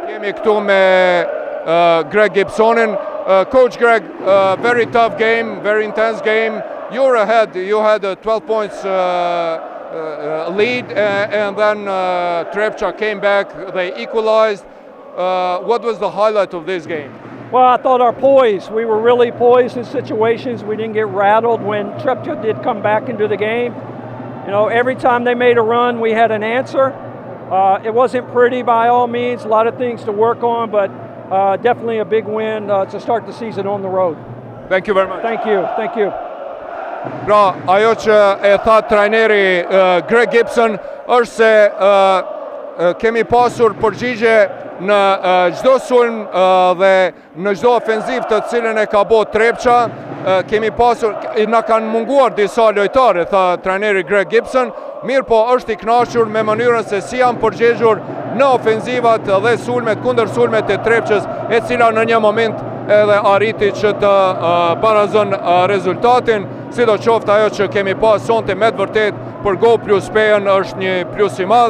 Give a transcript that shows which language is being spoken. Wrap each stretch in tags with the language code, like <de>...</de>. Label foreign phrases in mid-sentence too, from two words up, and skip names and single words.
<sq>Jemi këtu me Greg Gibsonin.</sq> <en>Coach Greg, very tough game, very intense game. You were ahead. You had a 12 points lead, and then Trepča came back. They equalized. What was the highlight of this game? Well, I thought our poise. We were really poised in situations. We didn't get rattled when Trepča did come back into the game. You know, every time they made a run, we had an answer. It wasn't pretty by all means, a lot of things to work on, but definitely a big win to start the season on the road. Thank you very much. Thank you, thank you.</en> <sq>Pra, ajo që e tha trajneri Greg Gibson është se kemi pasur përgjigje në çdo sulm dhe në çdo ofenziv të cilën e ka bërë Trepča. Kemi pasur, na kanë munguar disa lojtarë, tha trajneri Greg Gibson, mirë po është i kënaqur me mënyrën se si janë përgjegjur në ofenzivat dhe sulmet kundër sulmet e Trepçës, e cila në një moment edhe arriti që të barazon rezultatin, sidoqoftë ajo që kemi pas sonte me të vërtet për Go plus Peën është një plus i madh.</sq>